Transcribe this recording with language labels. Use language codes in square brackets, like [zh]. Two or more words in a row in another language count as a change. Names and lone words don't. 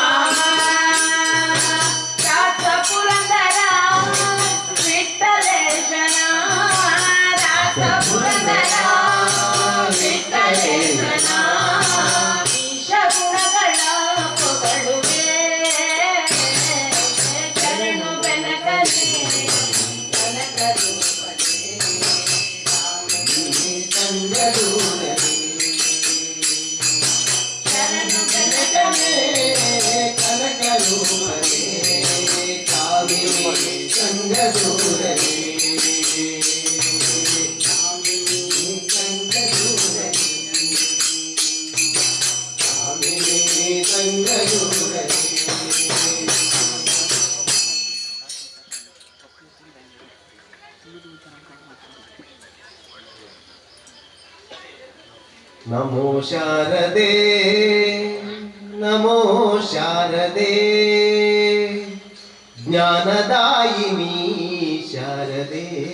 [kn] ರಾಸ ಪುರಂದರ ವಿಠ್ಠಲೇಶನ ರಾಸ ಪುರಂದರ ವಿಠ್ಠಲೇಶನ ಈಶ ಗುಣಗಳ ಪೊಗಳುವೆ ಶರಣು ಬೆನಕನೆ ಕನಕ ರೂಪನೆ ಕಾಮಿನಿ ಸಂಗ ದೂರನೆ ಶರಣು ಬೆನಕನೆ ಕನಕ ರೂಪನೆ ಕಾಮಿನಿ ಸಂಗ ದೂರನೆ ಕಾಮಿನಿ ಸಂಗ ದೂರನೆ ಕಾಮಿನಿ ಸಂಗ ದೂರನೆ [sa] नमो शारदे नमो शारदे ज्ञानदायिनी शारदे